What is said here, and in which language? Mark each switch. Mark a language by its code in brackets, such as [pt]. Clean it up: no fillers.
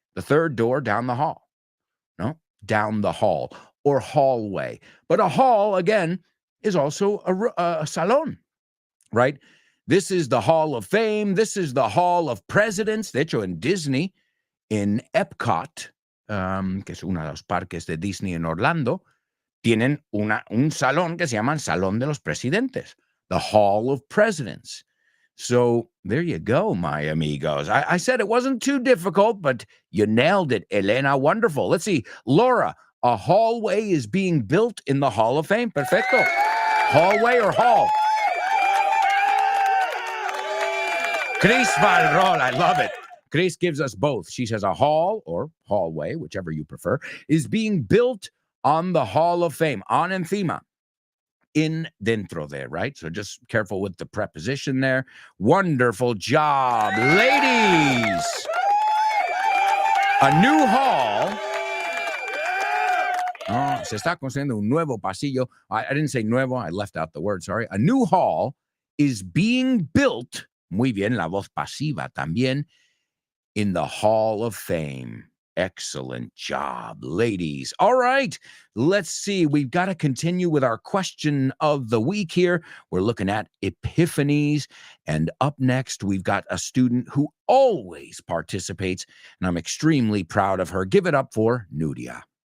[en] The third door down the hall. No, down the hall or hallway. But a hall, again, is also a salon, right? This is the Hall of Fame. This is the Hall of Presidents. [es] De hecho, en Disney, en Epcot, que es uno de los parques de Disney en Orlando, tienen un salón que se llama el Salón de los Presidentes, the Hall of Presidents. [en] So there you go, my amigos. I said it wasn't too difficult, but you nailed it, Elena. Wonderful. Let's see. Laura, a hallway is being built in the Hall of Fame. Perfecto. Hallway or hall? Chris Valrol, I love it. Chris gives us both. She says a hall or hallway, whichever you prefer, is being built on the Hall of Fame, on encima, in dentro there, right? So just careful with the preposition there. Wonderful job, ladies. A new hall. [es] Oh, se está construyendo un nuevo pasillo. [en] I didn't say nuevo. I left out the word, sorry. A new hall is being built, [es] muy bien, la voz pasiva también, [en] in the Hall of Fame. Excellent job, ladies. All right, let's see. We've got to continue with our question of the week here. We're looking at epiphanies. And up next, we've got a student who always participates, and I'm extremely proud of her. Give it up for Nuria.